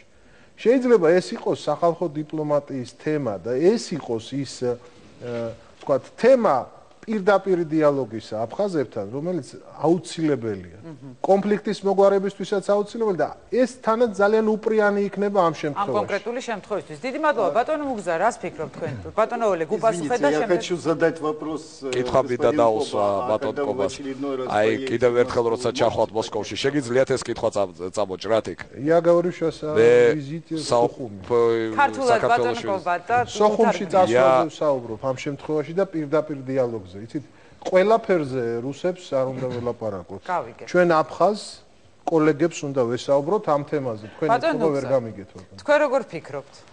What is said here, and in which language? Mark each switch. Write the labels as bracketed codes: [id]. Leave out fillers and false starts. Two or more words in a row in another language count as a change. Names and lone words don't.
[ka] შეიძლება ეს იყოს სახალხო დიპლომატიის თემა და ეს იყოს ის ვთქვათ, თემა პირდაპირ დიალოგისა აფხაზებთან, რომელიც აუცილებელია. კონფლიქტის მოგვარებისთვისაც აუცილებელი და ეს თანაც ძალიან უპრიანი იქნება ამ შემთხვევაში. ამ კონკრეტული შემთხვევისთვის. დიდი მადლობა ბატონო მუგზა, რას ფიქრობთ თქვენ? ბატონო ოლეგ, უპასუხეთ და [ru] Я хочу задать вопрос. [ka] კითხვა მინდა დაუსვა ბატონ კობას. აი, კიდევ ერთხელ როცა ჩახვალთ მოსკოვში, შეგიძლიათ ეს კითხვა წამოჭრათ იქ? [ru] Я говорю сейчас о визите в Сохуми. [ka] ქართულად ბატონო კობა და სოხუმში წასვლაზე ვსაუბრობ ამ შემთხვევაში და პირდაპირ დიალოგზე. იცით, ყველაფერზე რუსებს არ უნდა ველაპარაკოთ. ჩვენ აფხაზ კოლეგებს უნდა ვესაუბროთ ამ თემაზე. თქვენ ხო ვერ გამიგეთ. თქვენ როგორ ფიქრობთ?